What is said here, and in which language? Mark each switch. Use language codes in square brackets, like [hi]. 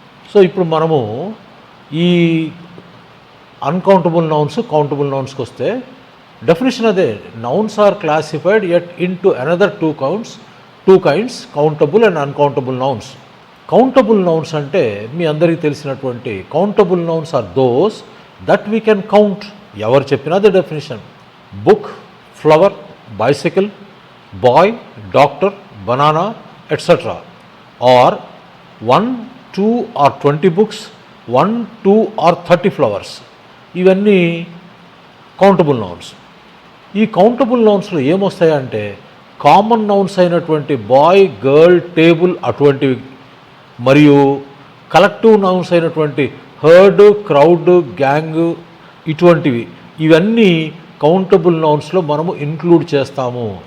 [te] So ఇప్పుడు మనము ఈ అన్కౌంటబుల్ నౌన్స్, కౌంటబుల్ నౌన్స్కి వస్తే డెఫినేషన్ అదే, [en] Nouns are classified into another two kinds countable and uncountable nouns. Countable nouns [te] అంటే మీ అందరికీ తెలిసినటువంటి [en] Countable nouns are those that we can count. [te] ఎవరు చెప్పినా అదే definition. Book, flower, bicycle, bye, doctor, banana etcetera. [en] Or 1, 2 or 20 books, 1, 2 or 30 flowers. [te] ఇవన్నీ countable nouns. ఈ countable నౌన్స్లో ఏమొస్తాయంటే common nouns అయినటువంటి bye, girl, table అటువంటివి, మరియు కలెక్టివ్ నౌన్స్ అయినటువంటి heard, crowd, gang ఇటువంటివి, ఇవన్నీ కౌంటబుల్ నౌన్స్లో మనము ఇంక్లూడ్ చేస్తాము.